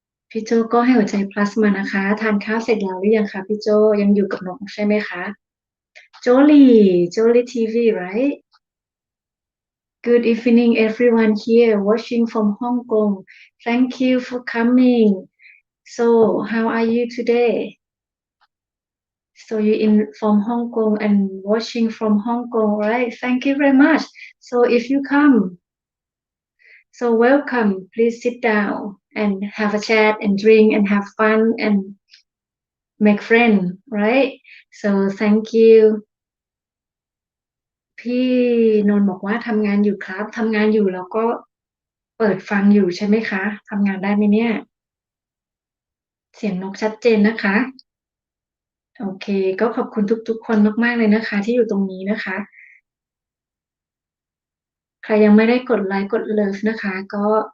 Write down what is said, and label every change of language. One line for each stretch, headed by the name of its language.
Thai: พี่โจก็ให้หัวใจ plus มานะคะทานข้าวเสร็จแล้วหรือยังคะพี่โจยังอยู่กับนกใช่ไหมคะโจลี่ทีวี
English: right Good evening everyone here watching from Hong Kong thank you for coming so how are you today So you in from Hong Kong and watching from Hong Kong, right? Thank you very much. So if you come, so welcome. Please sit down and have a chat and drink and have fun and make friends, right? So thank you.
Thai: พี่นนท์บอกว่าทำงานอยู่ครับทำงานอยู่แล้วก็เปิดฟังอยู่ใช่ไหมคะทำงานได้ไหมเนี่ยเสียงนกชัดเจนนะคะโอเคก็ขอบคุณทุกๆคนมากๆเลยนะคะที่อยู่ตรงนี้นะคะ ใครยังไม่ได้กดไลค์กดเลิฟนะคะก็